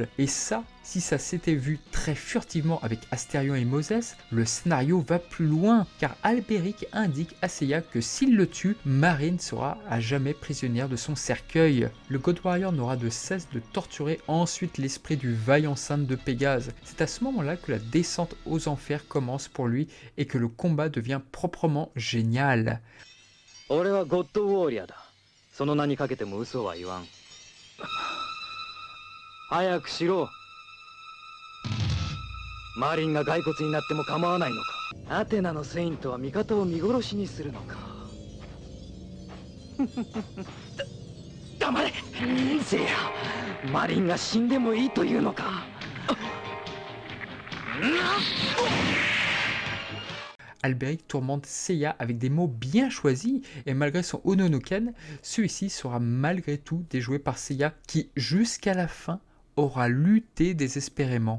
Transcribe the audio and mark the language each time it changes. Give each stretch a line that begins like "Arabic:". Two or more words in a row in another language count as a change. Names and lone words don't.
French: Et ça, si ça s'était vu très furtivement avec Astérion et Moses, le scénario va plus loin, car Alberic indique à Seiya que s'il le tue, Marine sera à jamais prisonnière de son cercueil. Le God Warrior n'aura de cesse de torturer ensuite l'esprit du vaillant saint de Pégase. C'est à ce moment-là que la descente aux enfers commence pour lui et que le combat devient proprement génial.
Japanese: 俺はゴッドウォーリアーだ。その名にかけても嘘は言わん。早くしろ。マリンが骸骨になっても構わないのか。アテナのセイントは味方を見殺しにするのか。黙れせいやマリンが死んでもいいというのか。
French: Alberic tourmente Seiya avec des mots bien choisis et malgré son Ononoken, celui-ci sera malgré tout déjoué par Seiya qui, jusqu'à la fin, aura lutté désespérément.